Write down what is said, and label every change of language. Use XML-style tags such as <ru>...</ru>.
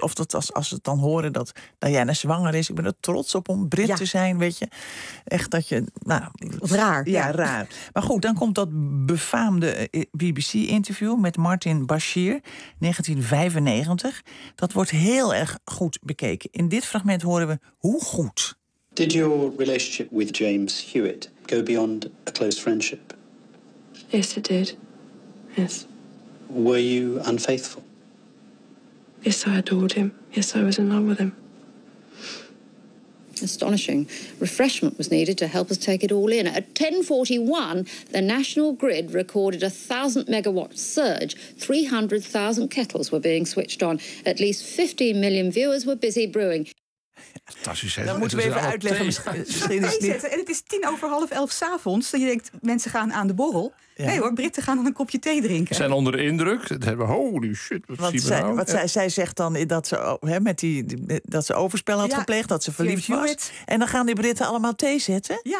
<nl>Of dat als ze dan horen dat Diana zwanger is. Ik ben er trots op om Brit te zijn, weet je. Echt dat je... Nou, raar. Ja, raar. Maar goed, dan komt dat befaamde BBC-interview met Martin Bashir, 1995. Dat wordt heel erg goed bekeken. In dit fragment horen we hoe goed...</nl> <en>Did your relationship with James Hewitt go beyond a close friendship? Yes, it did. Yes. Were you unfaithful? Yes, I adored him. Yes, I was in love with him. Astonishing. Refreshment was needed to help us take it all in. At 10:41, the national grid recorded a 1,000-megawatt surge. 300,000 kettles were being switched on. At least 15 million viewers were busy brewing.</en> <nl>Fantastisch. Dan moeten we even uitleggen. En het is 22:50 s'avonds. Dat je denkt, mensen gaan aan de borrel. Ja. Nee hoor, Britten gaan dan een kopje thee drinken. Ze zijn onder de indruk.</nl> <en>Holy shit,</en> <nl>wat zien we nou? Zij zegt dan dat ze, dat ze overspel had gepleegd. Dat ze verliefd was. En dan gaan die Britten allemaal thee zetten.</nl>